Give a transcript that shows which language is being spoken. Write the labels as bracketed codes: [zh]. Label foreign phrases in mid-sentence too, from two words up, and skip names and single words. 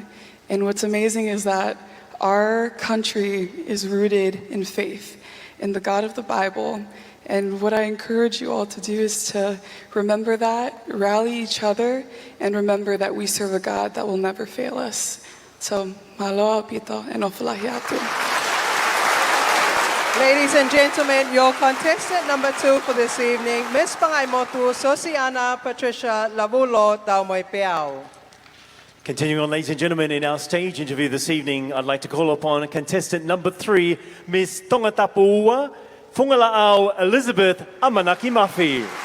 [en] And what's amazing is that our country is rooted in faith, in the God of the Bible. And what I encourage you all to do is to remember that, rally each other, and remember that we serve a God that will never fail us. So, [to] maloa pito e nofalahi atu. [en] Ladies and gentlemen, your contestant number 2 for this evening, Miss Pangaimotu, Siosi'ana, Patricia, Lavulo, Taumoepeau. Continuing on, ladies and gentlemen, in our stage interview this evening, I'd like to call upon contestant number 3, Miss Tongatapu, Fungalaau, Elisabeth, Amanaki, Mafi.